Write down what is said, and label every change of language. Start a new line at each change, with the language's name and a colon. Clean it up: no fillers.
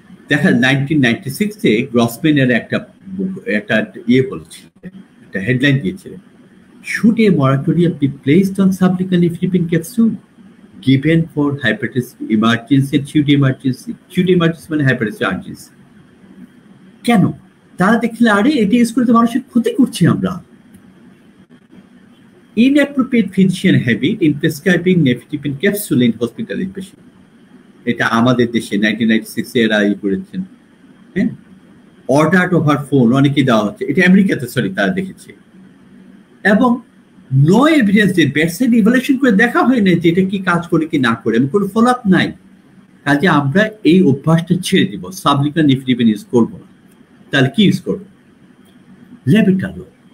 Bangla: দেখা 1996-এ গ্রসম্যানের একটা ইয়ে বলেছিলেন, একটা হেডলাইন দিয়েছিলেন,
English: Should a moratorium be placed on sublingual nifedipine capsule given for hypertensive emergency and acute emergency? Acute emergency মানে hypertensive urgency। কেন?
Bangla: তারা দেখলে আরে এটা ইউজ করতে মানুষের ক্ষতি করছি আমরা।
English: Inappropriate physician habit in prescribing nifedipine capsule in hospital inpatient,
Bangla: এটা আমাদের দেশে 1996 এরা করেছেন। হ্যাঁ, অর্ডার ওভার ফোন অনেকেই দেওয়া হচ্ছে, এটা আমেরিকাতে তারা দেখেছে, এবং নো এভিডেন্স, যে বেডসাইড ইভালুয়েশন করে দেখা হয় না যে এটা কি কাজ করে কি না করে, এবং কোনো ফলো আপ নাই। কাজে আমরা এই অভ্যাসটা ছেড়ে দিব, সাবলিঙ্গুয়াল নিফিডিপিন ইউজ করবো না। তাহলে কি ইউজ করবো? লেবিটালো।